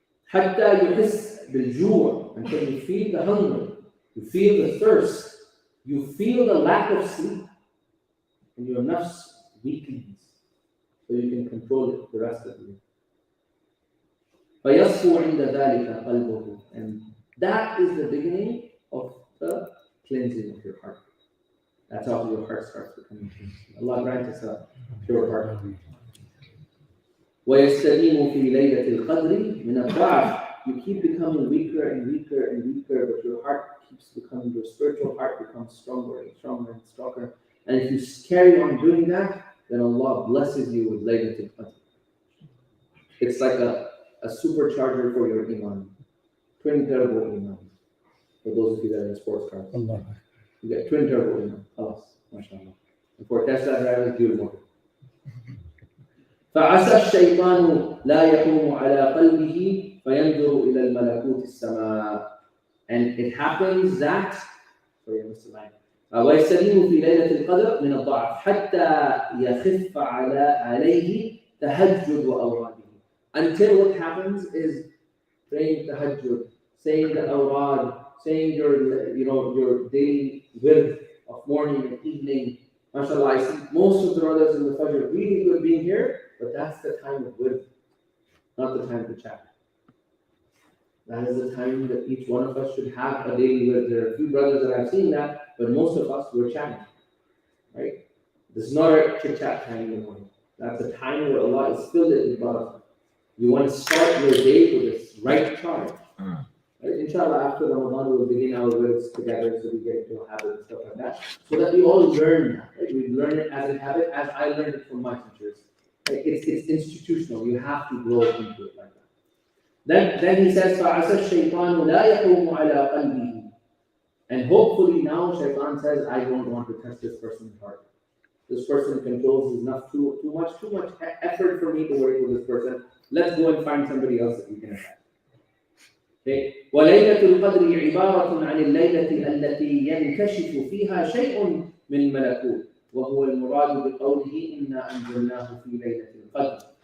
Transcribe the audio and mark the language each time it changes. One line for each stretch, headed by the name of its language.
Arabic: حتى يحس بالجوع,
English: until you feel the hunger, you feel the thirst, you feel the lack of sleep, and your nafs weakens, so you can control it the rest of the day.
Arabic: فيصفو عند ذلك قلبه,
English: and that is the beginning of the cleansing of your heart. That's how your heart starts becoming clean. Allah grant us a pure heart.
Arabic: ويستديم في ليلة القدر من الضعف.
English: You keep becoming weaker and weaker and weaker, but your heart keeps becoming, your spiritual heart becomes stronger and stronger and stronger. And if you carry on doing that, then Allah blesses you with Laylatul Qadr. It's like a supercharger for your iman. Twin turbo iman. For those of you that are in sports cars. Allah. You get twin turbo iman. Allah. MashaAllah. And for Tesla drivers, dual motor.
Arabic: فعسى الشيطان لا يحوم على قلبه فينظر إلى الملكوت السماء.
English: And it happens that, sorry, Mr. Lang.
Arabic: ويستدين في ليلة القدر من الضعف حتى يخف عليه تهجد وأوراده.
English: Until what happens is praying tahajjud, saying the awrad, saying your daily wird of morning and evening. MashaAllah, I see most of the brothers in the Fajr really good being here, but that's the time of wird, not the time to chat. That is the time that each one of us should have a daily wird. There are a few brothers that I've seen that, but most of us were chatting, right? This is not a chit-chat time in the morning. That's a time where Allah is filled with barakah. You want to start your day with this right charge. Right? Inshallah, after Ramadan, we'll begin our words together so we get into a habit and stuff like that. So that we all learn that. Right? We learn it as a habit, as I learned it from my teachers. Right? It's institutional. You have to grow into it like that. Then he says,
Arabic: فَعَسَى الشَّيْطَانُ لَا يَقُومُ عَلَىٰ قَلْبِهِ.
English: And hopefully now Shaitan says, I don't want to touch this person's heart. This person controls enough, too much effort for me to work with this person. Let's go and find somebody else that we can attack.
Arabic: Okay. وَلَيْلَةُ الْقَدْرِ عِبَارَةٌ عَنِ اللَّيْلَةِ الَّتِي يَنْكَشِفُ فِيهَا شَيْءٌ مِنْ مَلَكُوتٍ وَهُوَ الْمُرَادُ بِقَوْلِهِ إِنَّا أَنزَلْنَاهُ فِي لَيْلَةِ الْقَدْرِ.